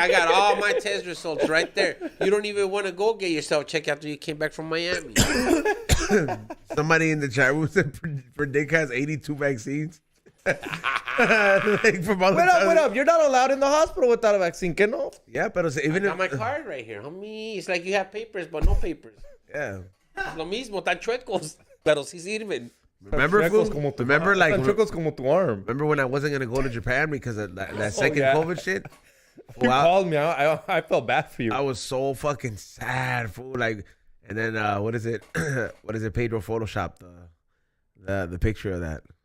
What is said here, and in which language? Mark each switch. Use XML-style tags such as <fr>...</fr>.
<en>I got all my test results right there. You don't even want to go get yourself checked after you came back from Miami. Somebody in the chat room said Predikt has 82 vaccines. Like from all wait up. You're not allowed in the hospital without a vaccine,</en> <es>¿qué no?</es> <en>Yeah,</en> <es>pero</es> <en>even I got my card right here, homie. It's like you have papers, but no papers. Yeah.</en> <es>Es lo mismo, tan chuecos, pero sí sirven.</es> <en>Remember, like</en> <es>chuecos como tu</es> <en>arm. Remember when I wasn't gonna go to Japan because of that second COVID shit? You called me. I felt bad for you. I was so fucking sad, fool. Like, and then what is it? What is it? Pedro photoshopped the picture of that.</en>